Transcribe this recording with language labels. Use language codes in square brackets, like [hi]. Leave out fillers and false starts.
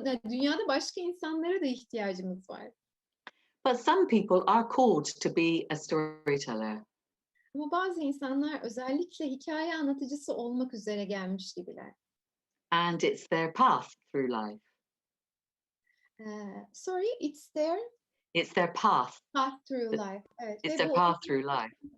[tr] Dünyada başka insanlara da ihtiyacımız var. [en] But some people are called to be a storyteller. [tr] Ama bazı insanlar özellikle hikaye anlatıcısı olmak üzere gelmiş gibiler. [en] And it's their path through life. Sorry, it's their It's their path. path through life. [tr] Evet, [en] It's their path through life.